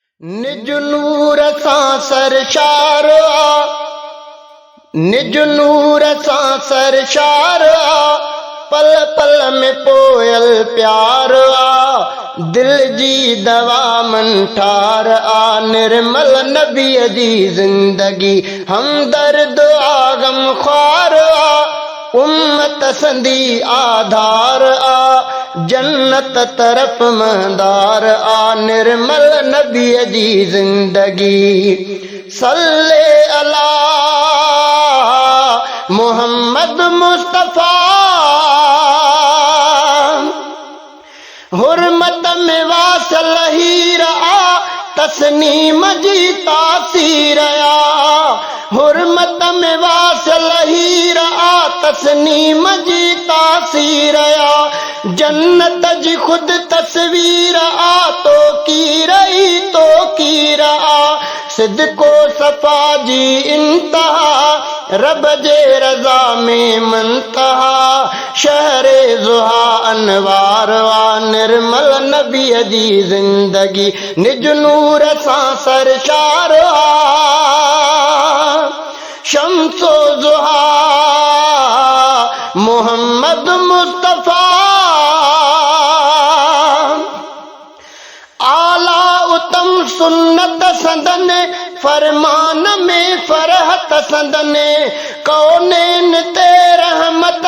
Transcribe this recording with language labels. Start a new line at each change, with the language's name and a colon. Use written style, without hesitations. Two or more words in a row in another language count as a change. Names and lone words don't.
Sindhi: निज नूर सां सरशार आ, निज नूर सां सरशार आ, पल पल में पोयल प्यार आ, दिल जी दवा मंठार आ, निर्मल नबीअ जी जिंदगी हमदर्द आ गमख्वार आ, उम्मत संदी आधार आ, जन्नत तरफ मंदार आ, निर्मल नबीअ जी जिंदगी
Arabic: صلى على
Sindhi: मोहम्मद मुस्तफा, हुर्मत में वासल हीर आ, तस्नीम जी तासीर आ, हुर्मत में वासल हीर आ, तस्नीम जी तासीर आ, जन्नत जी खुद तस्वीर आ, तो की रही तो की रहा, सिद्को सफा जी इंतहा, रब जे रजा में मंतहा, शहरे जुहा अनवार आ, निर्मल नबीअ जी जिंदगी निज नूर सां सरशार आ, शम्सो जुहा मोहम्मद मुस्तफा, आला उत्तम सुन्नत संदन, फरमान में फरहत संदन, कौनैन ते रहमत